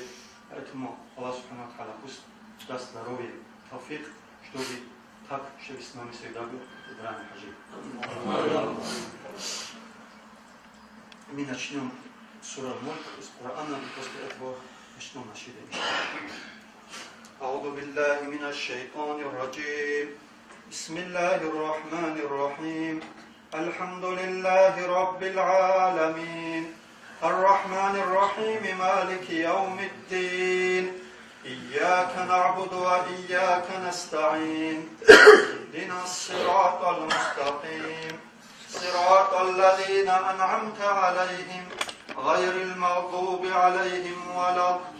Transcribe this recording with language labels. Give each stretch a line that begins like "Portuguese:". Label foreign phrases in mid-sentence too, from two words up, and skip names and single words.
Russian: Поэтому Аллах
Arabic: سبحانه وتعالى
Russian: пусть даст здоровье, тауфик, чтобы так, чтобы с нами всегда был Ибрахим Хаджи. Мы начнем сура Мульк из Корана, и после этого начнем нашиды.
Arabic: أعوذ بالله من الشيطان الرجيم بسم الله الرحمن الرحيم الحمد لله رب العالمين الرحمن الرحيم مالك يوم الدين إياك نعبد وإياك نستعين اهدنا الصراط المستقيم صراط الذين أنعمت عليهم غير المغضوب عليهم ولا